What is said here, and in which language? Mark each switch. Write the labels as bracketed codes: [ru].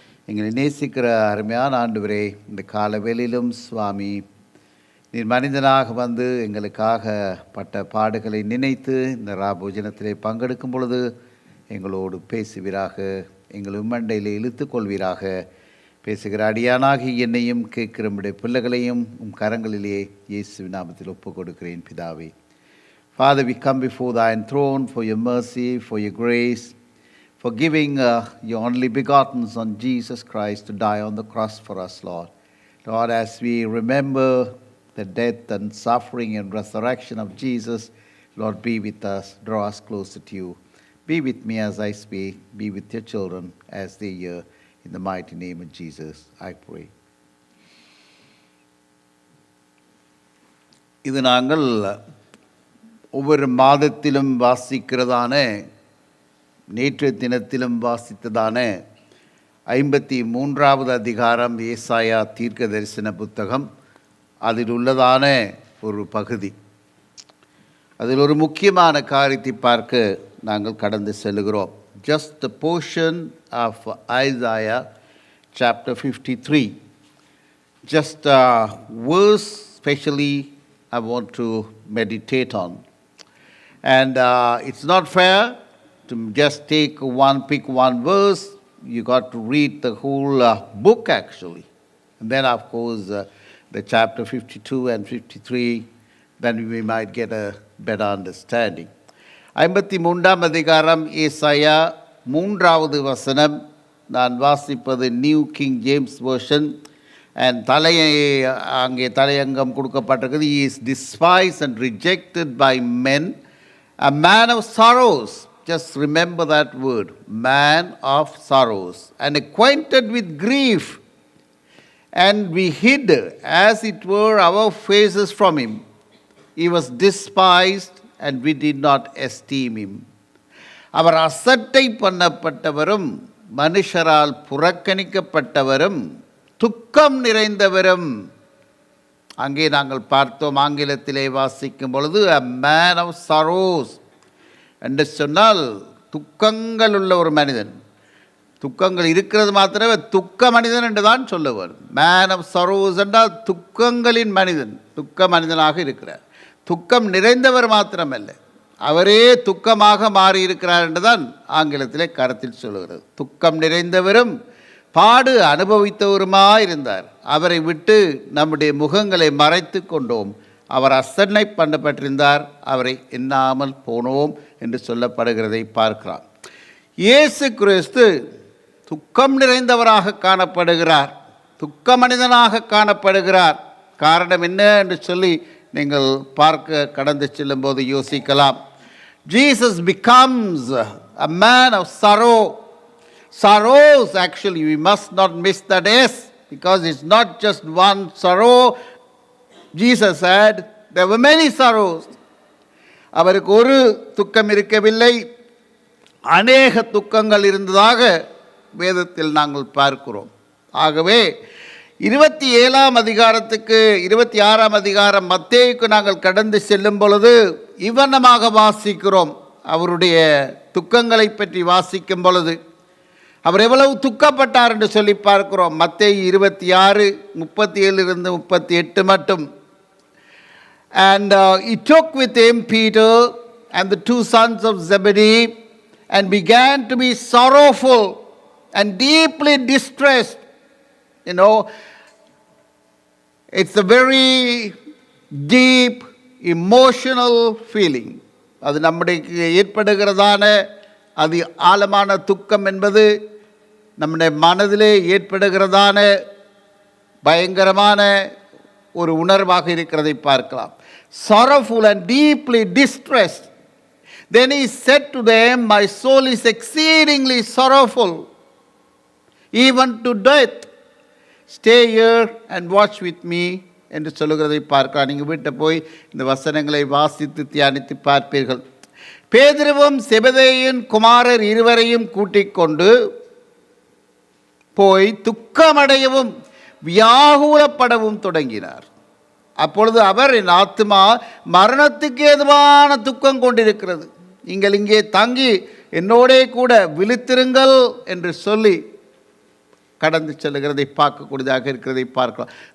[ta] எங்களை நேசிக்கிற அருமையான ஆண்டவரே, இந்த கால வேளையிலும் சுவாமி, நீர் மனிதனாக வந்து எங்களுக்காக பட்ட பாடுகளை நினைத்து இந்த ராபோஜனத்திலே பங்கெடுக்கும் பொழுது எங்களோடு பேசுவீராக, எங்கள் உம்மண்டையில் இழுத்து கொள்வீராக. பேசுகிற அடியானாகி என்னையும் கேட்கிற நம்முடைய பிள்ளைகளையும் உம் கரங்களிலே இயேசு நாமத்தில் ஒப்புக் கொடுக்கிறேன் பிதாவே. [en] Father, we come before thine throne for your mercy, for your grace, for giving your only begotten Son, Jesus Christ, to die on the cross for us, Lord. Lord, as we remember the death and suffering and resurrection of Jesus, Lord, be with us, draw us closer to you. Be with me as I speak, be with your children as they hear. In the mighty name of Jesus, I pray. [ta] இது நாங்கள் ஒவ்வொரு மாதத்திலும் வாசிக்கிறதான, நேற்று தினத்திலும் வாசித்ததான 53வது அதிகாரம் ஏசாயா தீர்க்க தரிசன புத்தகம். அதில் உள்ளதான ஒரு பகுதி. அதில் ஒரு முக்கியமான காரியத்தை பார்க்க நாங்கள் கடந்து செல்கிறோம். [en] Just the portion of Isaiah chapter 53. Just a verse specially I want to meditate on. And it's not fair to just pick one verse. You got to read the whole book actually. And then of course the chapter 52 and 53, then we might get a better understanding. [ta] 53ஆம் அதிகாரம் ஏசாயா 3வது வசனம். நான் வாசிப்பது new king James version. And அங்கே தலையங்கம் கொடுக்கப்பட்டிருக்கிறது. [en] He is despised and rejected by men, a man of sorrows. Just remember that word, man of sorrows, and acquainted with grief. And we hid as it were our faces from him. He was despised and we did not esteem him. [ta] அவர் அசட்டை பண்ணப்பட்டவரும் மனுஷரால் புறக்கணிக்கப்பட்டவரும் துக்கம் நிறைந்தவரும். அங்கே நாங்கள் பார்த்தோம், ஆங்கிலத்திலே வாசிக்கும் பொழுது [en] a man of sorrows [ta] என்று சொன்னால் துக்கங்கள் உள்ள ஒரு மனிதன். துக்கங்கள் இருக்கிறது மாத்திரமே துக்க மனிதன் என்று தான் சொல்லுவார். [en] man of sorrows [ta] என்றால் துக்கங்களின் மனிதன், துக்க மனிதனாக இருக்கிறார். துக்கம் நிறைந்தவர் மாத்திரமல்ல, அவரே துக்கமாக மாறியிருக்கிறார் என்றுதான் ஆங்கிலத்திலே கருத்தில் சொல்லுகிறது. துக்கம் நிறைந்தவரும் பாடு அனுபவித்தவருமாயிருந்தார். அவரை விட்டு நம்முடைய முகங்களை மறைத்து கொண்டோம். அவர் அசட்டை பண்ணப்பட்டிருந்தார், அவரை எண்ணாமல் போனோம் என்று சொல்லப்படுகிறதை பார்க்கலாம். இயேசு கிறிஸ்து துக்கம் நிறைந்தவராக காணப்படுகிறார், துக்க மனிதனாக காணப்படுகிறார். காரணம் என்ன என்று சொல்லி நீங்கள் பார்க்க கடந்து செல்லும்போது யோசிக்கலாம். [en] Jesus becomes a man of sorrow. Sorrows, actually, we must not miss that S, because it's not just one sorrow. Jesus said there were many sorrows. [ta] அவருக்கு ஒரு துக்கம் இருக்கவில்லை, அநேக துக்கங்கள் இருந்ததாக வேதத்தில் நாங்கள் பார்க்கிறோம். ஆகவே 27ஆம் அதிகாரத்துக்கு 26ஆம் அதிகாரம் மத்தேயுக்கு நாங்கள் கடந்து செல்லும் பொழுது இவ்வண்ணமாக வாசிக்கிறோம். அவருடைய துக்கங்களை பற்றி வாசிக்கும் பொழுது அவர் எவ்வளவு துக்கப்பட்டார் என்று சொல்லி பார்க்கிறோம். மத்தேயு 26:37 38 மட்டும். [en] And he took with him Peter and the 2 sons of Zebedee and began to be sorrowful and deeply distressed. You know, it's a very deep emotional feeling. [ta] அது நம்முடைய ஏற்படுகிறதான அது ஆழமான துக்கம் என்பது நம்முடைய மனதிலே ஏற்படுகிறதான பயங்கரமான ஒரு உணர்வாக இருக்கிறதை பார்க்கலாம். [en] Sorrowful and deeply distressed. Then he said to them, my soul is exceedingly sorrowful, even to death. Stay here and watch with me [ta] என்று சொல்லுகிறதை பார்க்கலாம். நீங்கள் வீட்டை போய் இந்த வசனங்களை வாசித்து தியானித்து பார்ப்பீர்கள். பேதுருவும் செபதேயின் குமாரர் இருவரையும் கூட்டிக் கொண்டு போய் துக்கமடையவும் வியாகுலப்படவும் தொடங்கினார். அப்பொழுது அவர், என் ஆத்துமா மரணத்துக்கு ஏதுவான துக்கம் கொண்டிருக்கிறது, நீங்கள் இங்கே தங்கி என்னோடே கூட விழித்திருங்கள் என்று சொல்லி கடந்து செல்லுகிறதை பார்க்கக்கூடியதாக இருக்கிறதை பார்க்கலாம்.